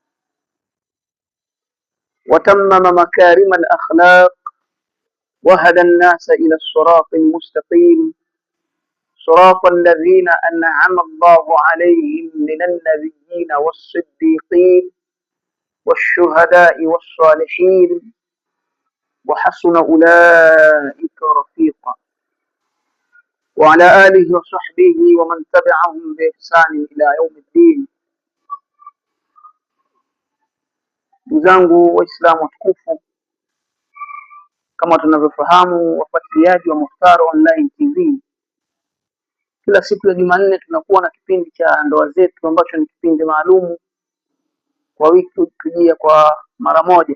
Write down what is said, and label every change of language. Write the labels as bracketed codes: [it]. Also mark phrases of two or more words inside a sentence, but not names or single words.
[ar] وتمم مكارم الأخلاق وهدى الناس إلى الصراط المستقيم، صراط الذين أنعم الله عليهم من النبيين والصديقين والشهداء والصالحين وحسن أولئك رفيقا، وعلى آله وصحبه ومن تبعهم بإحسان إلى يوم الدين. [sw] Ndugu Waislamu watukufu, kama tunavyofahamu wafuatiliaji wa Mukhtar Online TV, kila siku ya Jumanne tunakuwa na kipindi cha ndoa zetu ambacho ni kipindi maalum kwa wiki kujia kwa mara moja.